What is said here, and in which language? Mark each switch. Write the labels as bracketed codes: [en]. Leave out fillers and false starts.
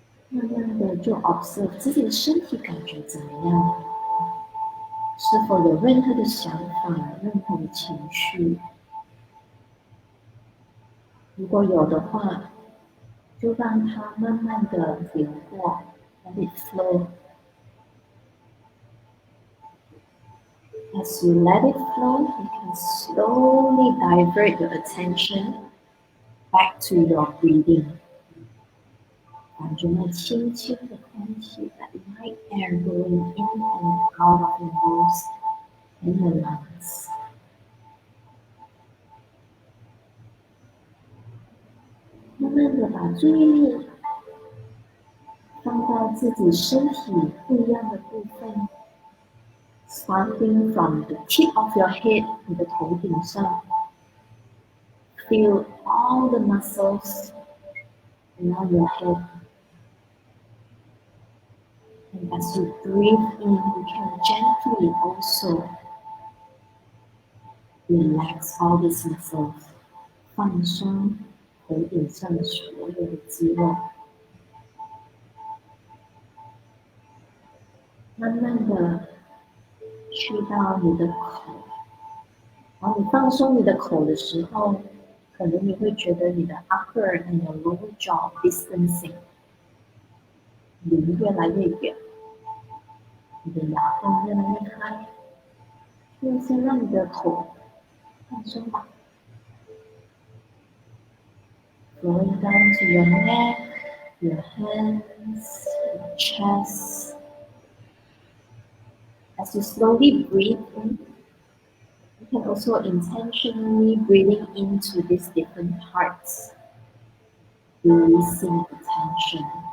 [zh] 慢慢的就 observe 自己的身体感觉怎么样，是否有任何的想法、任何的情绪？如果有的话，就让它慢慢的流过 ， [en] let it flow. As you let it flow, you can slowly divert your attention back to your breathing. [zh] 感觉那轻轻的空气 [en] that light air going in and out of your nose and your lungs. [zh] 慢慢的把注意力放到自己身体不一样的部分 [en] ，starting from the tip of your head， [zh] 你的头顶上 [en] ，feel all the muscles around your head. And as you breathe in, you can gently also relax all these muscles. [zh] 放松头顶上所有的肌肉。慢慢的去到你的口，然后你放松你的口的时候，可能你会觉得你的 [en] upper and your lower jaw distancing。 [zh] 离越来越远，你的牙缝越来越开，就先让你的口放松吧。 [en] Going down to your neck, your hands, your chest. As you slowly breathe in, you can also intentionally breathing into these different parts, releasing the tension.